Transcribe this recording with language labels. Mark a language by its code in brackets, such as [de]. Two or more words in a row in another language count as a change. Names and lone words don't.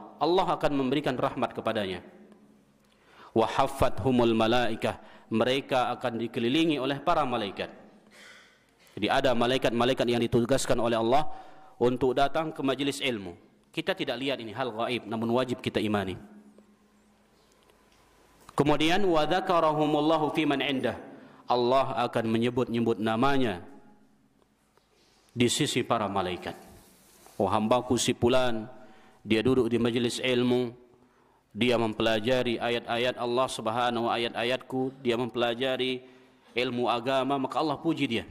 [id] Allah akan memberikan rahmat kepadanya. [ar] وحفتهم الملائكة, [id] mereka akan dikelilingi oleh para malaikat. Jadi ada malaikat-malaikat yang ditugaskan oleh Allah untuk datang ke majelis ilmu. Kita tidak lihat ini hal gaib, namun wajib kita imani. [ar] Kemudian وذكرهم الله فيمن عنده, [id] Allah akan menyebut-nyebut namanya di sisi para malaikat. Oh hambaku si fulan, dia duduk di majelis ilmu, dia mempelajari ayat-ayat Allah Subhanahu wa ayat-ayatku, dia mempelajari ilmu agama, maka Allah puji dia.